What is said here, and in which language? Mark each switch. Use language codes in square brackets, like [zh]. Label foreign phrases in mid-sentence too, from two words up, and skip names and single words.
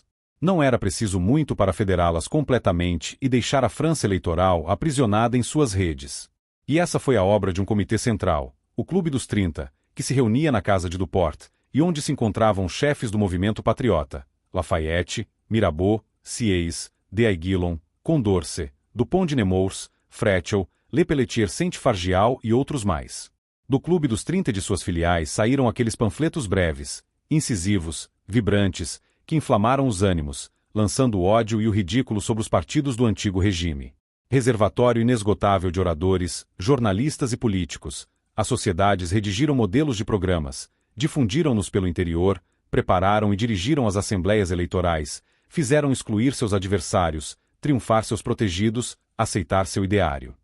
[pt] Não era preciso muito para federá-las completamente e deixar a França eleitoral aprisionada em suas redes. E essa foi a obra de um comitê central, o Clube dos 30, que se reunia na casa de Duport, e onde se encontravam chefes do movimento patriota, Lafayette, Mirabeau, Sieyès, de Aiguillon, Condorcet, Dupont de Nemours, Frechel, Lepelletier Saint-Fargeal e outros mais. Do Clube dos 30 e de suas filiais saíram aqueles panfletos breves, incisivos, vibrantes, que inflamaram os ânimos, lançando o ódio e o ridículo sobre os partidos do antigo regime. Reservatório inesgotável de oradores, jornalistas e políticos, as sociedades redigiram modelos de programas, difundiram-nos pelo interior, prepararam e dirigiram as assembleias eleitorais, fizeram excluir seus adversários, triunfar seus protegidos, aceitar seu ideário.